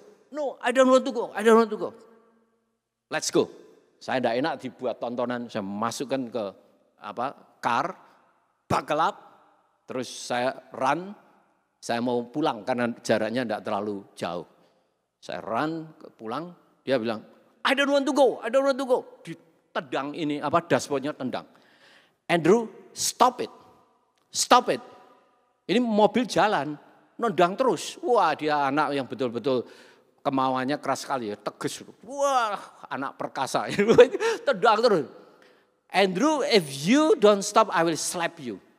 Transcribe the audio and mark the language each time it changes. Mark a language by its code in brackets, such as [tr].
[en] No, I don't want to go. Let's go. [id] Saya tidak enak dibuat tontonan, saya masukkan ke car, [en] buckle up, [id] terus saya run, saya mau pulang karena jaraknya tidak terlalu jauh. Saya run, pulang, dia bilang, [en] I don't want to go. [id] Ditendang ini, dashboardnya tendang. Andrew, [en] stop it. [id] Ini mobil jalan, nendang terus. Wah, dia anak yang betul-betul kemauannya keras sekali ya, tegas. Wah, anak perkasa. Tendang terus. [en] Andrew, if you don't stop, I will slap you.